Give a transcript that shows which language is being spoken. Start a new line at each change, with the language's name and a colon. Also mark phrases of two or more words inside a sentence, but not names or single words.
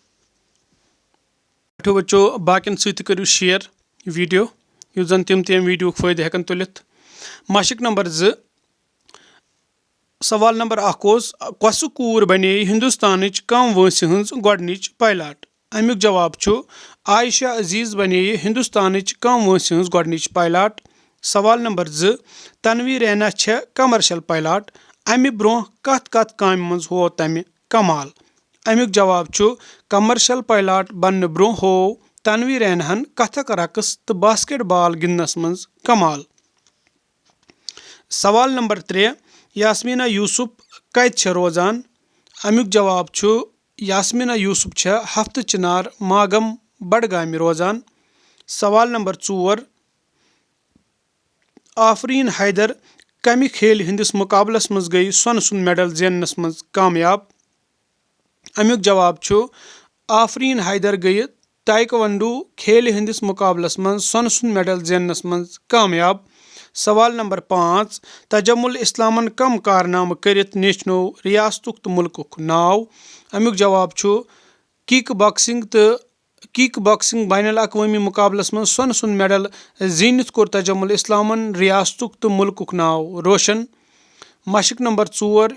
Kashmiri: टाठो बच्चो बाकिन सत करियो शेयर वीडियो युस जन तम वीडियो फायदे हेकन तुलित मशक नंबर 2 सवाल नंबर 1 ओस कस कूर बने हिंदुस्तानच कम वंस हंस गोडनिच पायलट अमुक जवाब छु आयशा अजीज बने हिंदुस्तानच कम वंस हंस गोडनिच पायलट सवाल नंबर 2 तनवीर रैना छे
English: commercial pilot
Kashmiri: अमि ब्रोह कत काम मज हो तमि कमाल अमुक जवाब छु
English: commercial pilot
Kashmiri: बन ब्रोह हो तनवीर रैनहन कथक रकस तो
English: basket ball
Kashmiri: गिंदनस मज कमाल सवाल नंबर 3 यास्मीना यूसुफ कत छे रोजान अमुक जवाब छु यास्मीना यूसुफ छे हफ्त चिनार मागम बडगाम रोजान सवाल नंबर 4 आफरीन हैदर कमि खेल हिंदिस मुकाबलस मज गई सोन सुन मेडल जेनस मज कामयाब अमुक जवाब छु आफरीन हैदर गई ताइक्वांडो खेल हिंदिस मुकाबलस मज सोन सुन मेडल जेनस मज कामयाब सवाल नंबर 5 तजमुल इस्लामन कम कारनाम करित नेचनो रियासतुक तो मुल्कुक नाव अमुक जवाब छु
English: kick boxing
Kashmiri: बैनुल अक़वामी मुकाबलस मज सोन सुन मेडल जीनित कोर तजमुल इस्लामन रियासतुक तो मुल्कुक नाव रोशन मशक नंबर 4